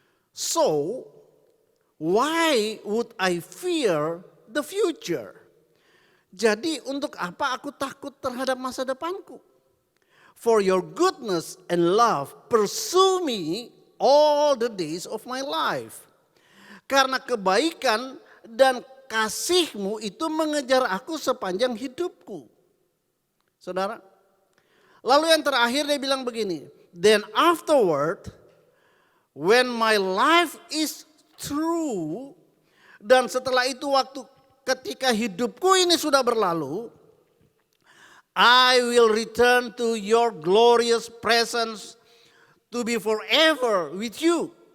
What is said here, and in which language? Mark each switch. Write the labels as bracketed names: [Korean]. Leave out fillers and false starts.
[English] So, why would I fear the future? [Indonesian] Jadi untuk apa aku takut terhadap masa depanku? [English] For your goodness and love pursue me all the days of my life. [Indonesian] Karena kebaikan dan kasih-Mu itu mengejar aku sepanjang hidupku. Saudara, lalu yang terakhir dia bilang begini. [English] Then afterward, when my life is through, [Indonesian] dan setelah itu waktu ketika hidupku ini sudah berlalu, [English] I will return to your glorious presence to be forever with you.